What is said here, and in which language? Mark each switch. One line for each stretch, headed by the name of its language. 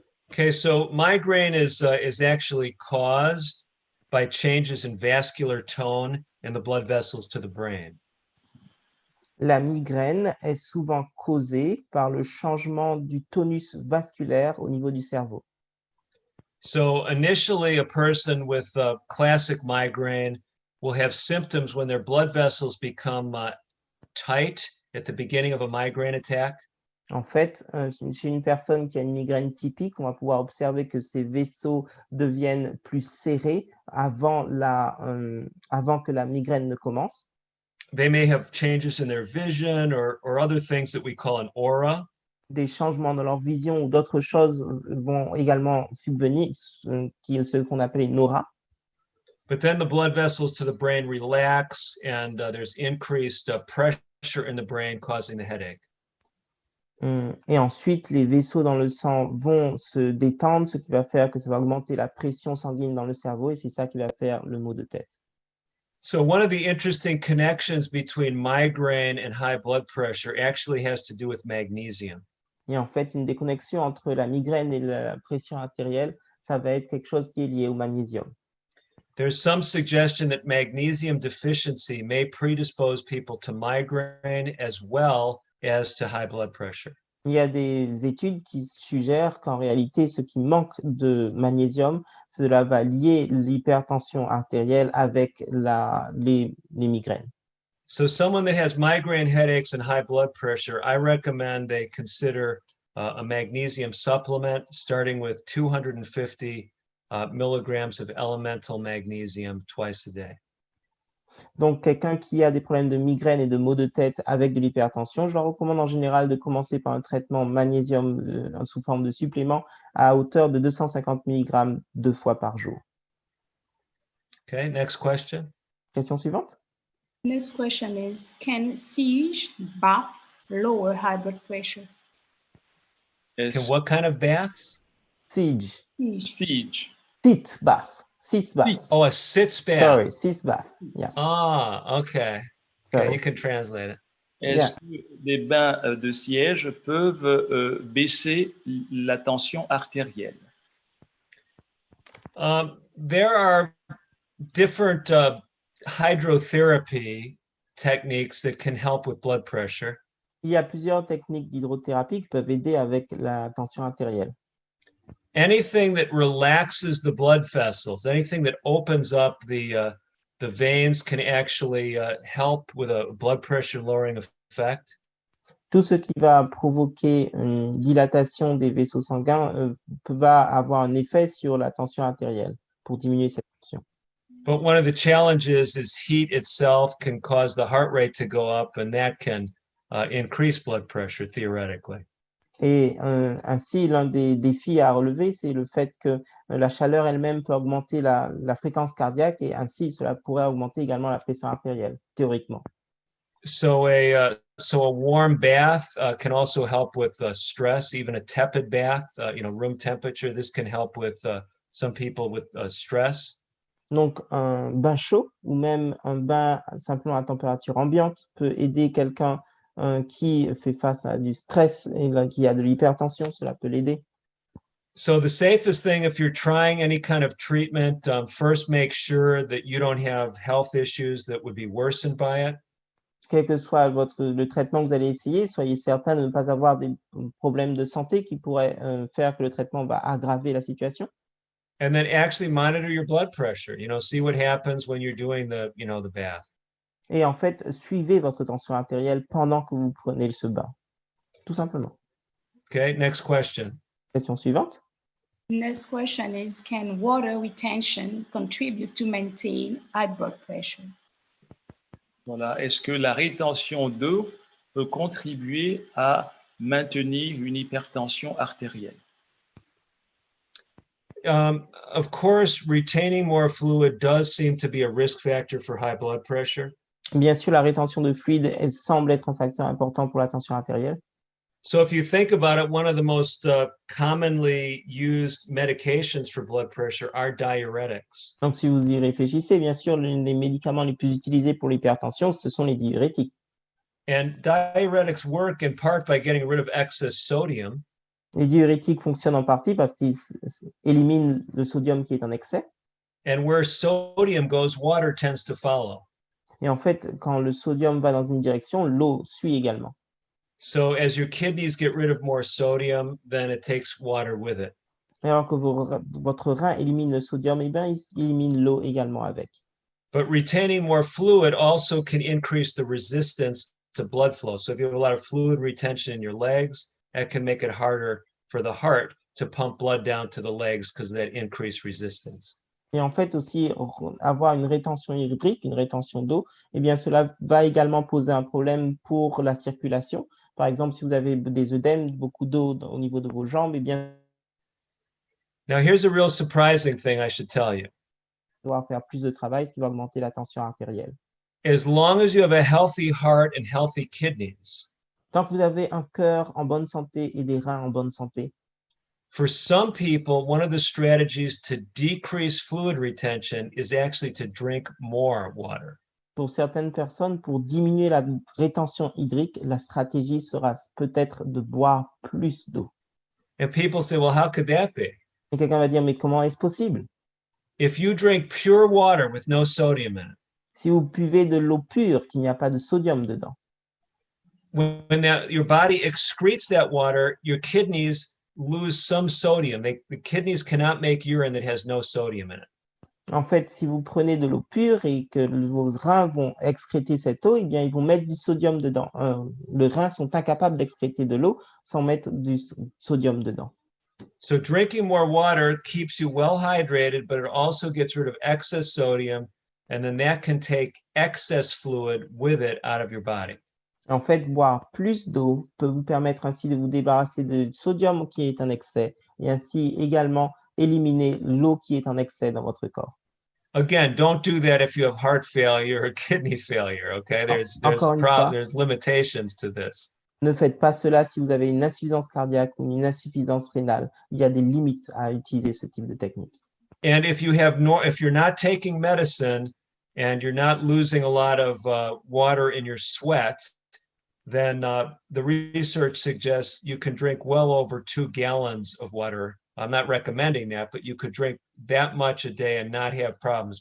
English: Okay, so migraine is actually caused by changes in vascular tone in the blood vessels to the brain.
French: La migraine est souvent causée par le changement du tonus vasculaire au niveau du cerveau.
English: So initially, a person with a classic migraine will have symptoms when their blood vessels become tight at the beginning of a migraine attack.
French: En fait, chez une personne qui a une migraine typique, on va pouvoir observer que ses vaisseaux deviennent plus serrés avant que la migraine ne commence.
English: They may have changes in their vision or other things that we call an aura.
French: Des changements dans leur vision ou d'autres choses vont également subvenir, ce qu'on appelle une aura.
English: But then the blood vessels to the brain relax and there's increased pressure in the brain causing the headache.
French: Et ensuite, les vaisseaux dans le sang vont se détendre, ce qui va faire que ça va augmenter la pression sanguine dans le cerveau et c'est ça qui va faire le maux de tête.
English: So one of the interesting connections between migraine and high blood pressure actually has to do with magnesium.
French: Et en fait, une des connexions entre la migraine et la pression artérielle, ça va être quelque chose qui est lié au magnésium.
English: There's some suggestion that magnesium deficiency may predispose people to migraine as well as to high blood pressure.
French: Il y a des études qui suggèrent qu'en réalité, ce qui manque de magnésium, cela va lier l'hypertension artérielle avec les migraines.
English: So someone that has migraine headaches and high blood pressure, I recommend they consider a magnesium supplement starting with 250 milligrams of elemental magnesium twice a day.
French: Donc, quelqu'un qui a des problèmes de migraine et de maux de tête avec de l'hypertension, je leur recommande en général de commencer par un traitement magnésium sous forme de supplément à hauteur de 250 mg 2 fois par jour.
English: Okay, next question.
French: Question suivante.
English: Next question is, can siege baths lower high blood pressure? Can what kind of baths? Siege. Siege. Sit bath. Sit bath. Oh, a sitz bath. Sorry, sit bath. Yeah. Ah, okay. Okay, you can translate it.
French: Est-ce que les bains de siège peuvent baisser la tension artérielle?
English: There are different hydrotherapy techniques that can help with blood pressure.
French: Il y a plusieurs techniques d'hydrothérapie qui peuvent aider avec la tension artérielle.
English: anything that relaxes the blood vessels, anything that opens up the veins can actually help with a blood pressure lowering effect.
French: Tout ce qui va provoquer une dilatation des vaisseaux sanguins va avoir un effet sur la tension artérielle pour diminuer cette tension.
English: But one of the challenges is heat itself can cause the heart rate to go up, and that can increase blood pressure theoretically.
French: Et ainsi, l'un des défis à relever, c'est le fait que la chaleur elle-même peut augmenter la fréquence cardiaque et ainsi, cela pourrait augmenter également la pression artérielle, théoriquement.
English: So a warm bath can also help with stress, even a tepid bath, room temperature. This can help with some people with stress.
French: Donc, un bain chaud ou même un bain simplement à température ambiante peut aider quelqu'un qui fait face à du stress et qui a de l'hypertension, cela peut l'aider.
English: So the safest thing if you're trying any kind of treatment, first make sure that you don't have health issues that would be worsened by it.
French: Quel que soit le traitement que vous allez essayer, soyez certain de ne pas avoir des problèmes de santé qui pourraient faire que le traitement va aggraver la situation.
English: And then actually monitor your blood pressure, see what happens when you're doing the bath.
French: Et en fait, suivez votre tension artérielle pendant que vous prenez ce bain, tout simplement.
English: Okay, next question.
French: Question suivante.
English: Next question is, can water retention contribute to maintain high blood pressure?
French: Voilà. Est-ce que la rétention d'eau peut contribuer à maintenir une hypertension artérielle?
English: Of course, retaining more fluid does seem to be a risk factor for high blood pressure.
French: Bien sûr, la rétention de fluide, elle semble être un facteur important pour la tension artérielle.
English: So if you think about it, one of the most commonly used medications for blood pressure are diuretics.
French: Donc, si vous y réfléchissez, bien sûr, les médicaments les plus utilisés pour l'hypertension, ce sont les diurétiques.
English: And diuretics work in part by getting rid of excess sodium.
French: Les diurétiques fonctionnent en partie parce qu'ils éliminent le sodium qui est en excès.
English: And where sodium goes, water tends to follow.
French: Et en fait, quand le sodium va dans une direction, l'eau suit également.
English: So as your kidneys get rid of more sodium, then it takes water with it.
French: Alors que votre rein élimine le sodium, eh bien, il élimine l'eau également avec.
English: But retaining more fluid also can increase the resistance to blood flow. So if you have a lot of fluid retention in your legs, that can make it harder for the heart to pump blood down to the legs because of that increased resistance.
French: Et en fait aussi, avoir une rétention hydrique, une rétention d'eau, eh bien, cela va également poser un problème pour la circulation. Par exemple, si vous avez des œdèmes, beaucoup d'eau au niveau de vos jambes, eh bien,
English: Now here's a real surprising thing I should tell you.
French: devoir faire plus de travail, ce qui va augmenter la tension artérielle.
English: As long as you have a healthy heart and healthy kidneys,
French: Tant que vous avez un cœur en bonne santé et des reins en bonne santé,
English: for some people, one of the strategies to decrease fluid retention is actually to drink more water.
French: pour certaines personnes, pour diminuer la rétention hydrique, la stratégie sera peut-être de boire plus d'eau.
English: And people say, well, how could that be?
French: Et quelqu'un va dire, mais comment est-ce possible?
English: If you drink pure water with no sodium in it,
French: Si vous buvez de l'eau pure, qu'il n'y a pas de sodium dedans,
English: when your body excretes that water, your kidneys lose some sodium. The kidneys cannot make urine that has no sodium in it.
French: en fait, si vous prenez de l'eau pure et que vos reins vont excréter cette eau, eh bien, ils vont mettre du sodium dedans. Les reins sont incapables d'excréter de l'eau sans mettre du sodium dedans.
English: So drinking more water keeps you well hydrated, but it also gets rid of excess sodium, and then that can take excess fluid with it out of your body.
French: En fait, boire plus d'eau peut vous permettre ainsi de vous débarrasser du sodium qui est en excès et ainsi également éliminer l'eau qui est en excès dans votre corps.
English: Again, don't do that if you have heart failure or kidney failure, okay?
French: Encore une fois.
English: There's limitations to this.
French: Ne faites pas cela si vous avez une insuffisance cardiaque ou une insuffisance rénale. Il y a des limites à utiliser ce type de technique.
English: And if you're not taking medicine and you're not losing a lot of water in your sweat, then the research suggests you can drink well over 2 gallons of water. I'm not recommending that, but you could drink that much a day and not have problems.